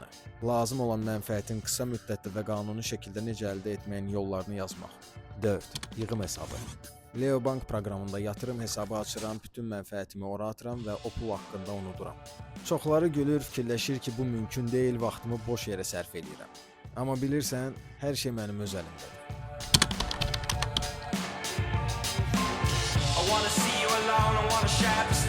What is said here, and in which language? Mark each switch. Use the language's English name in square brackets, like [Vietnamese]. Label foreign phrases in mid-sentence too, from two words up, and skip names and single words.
[Azerbaijani] Lazım olan mənfəətin qısa müddətli və qanuni şəkildə necə əldə etməyin yollarını yazmaq. 4. Yığım hesabı. Leo Bank proqramında yatırım hesabı açıram, bütün mənfəətimi ora atıram və o pul haqqında unuduram. Çoxları gülür, fikirləşir ki, bu mümkün deyil, vaxtımı boş yerə sərf eləyirəm. Amma bilirsən, hər şey mənim öz əlimdədir. [English] I wanna see you alone, I wanna shine.